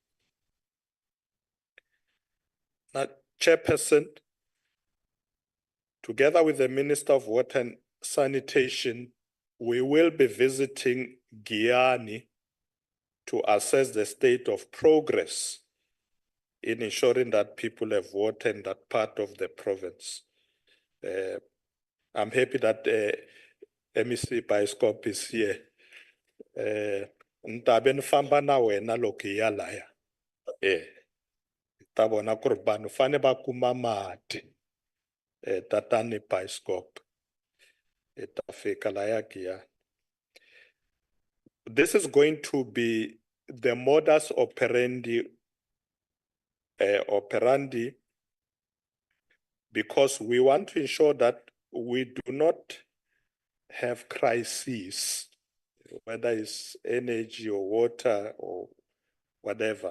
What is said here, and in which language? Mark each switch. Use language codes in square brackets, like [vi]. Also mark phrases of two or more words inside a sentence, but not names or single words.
[en] Now, Chairperson, together with the Minister of Water and Sanitation, we will be visiting Giyani to assess the state of progress in ensuring that people have water in that part of the province. I'm happy that MEC Bioscope is here. [ts] Ntabe nifamba na wena loko hi ya laya. Ta vona ku ri vanhu fane va kuma mati. Tatani Bioscope. Ta fika laya Giyani. [en] This is going to be the modus operandi because we want to ensure that we do not have crises, whether it's energy or water or whatever.